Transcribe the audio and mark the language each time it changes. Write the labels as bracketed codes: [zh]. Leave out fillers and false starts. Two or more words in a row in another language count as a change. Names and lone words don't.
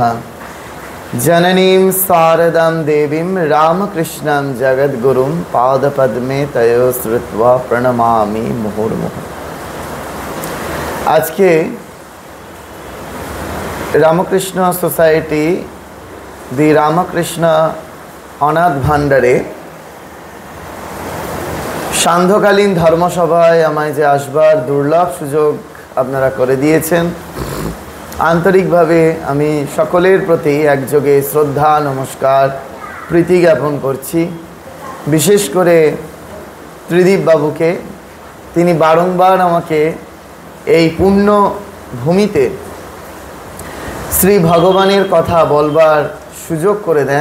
[sa] जननीं शारदां देवीं रामकृष्णं जगद्गुरुं पादपद्मे तयो श्रुत्वा प्रणमामि मुहुर्मुहुः। [bn] আজকে রামকৃষ্ণ সোসাইটি দি রামকৃষ্ণ অনাথ ভাণ্ডারে সান্ধ্যকালীন ধর্মসভায় আমায় যে আসবার দুর্লভ সুযোগ আপনারা করে দিয়েছেন, আন্তরিকভাবে আমি সকলের প্রতি একযোগে শ্রদ্ধা নমস্কার প্রীতি জ্ঞাপন করছি। বিশেষ করে ত্রিদীপ বাবুকে, তিনি বারংবার আমাকে এই পুণ্য ভূমিতে শ্রী ভগবানের কথা বলবার সুযোগ করে দেন।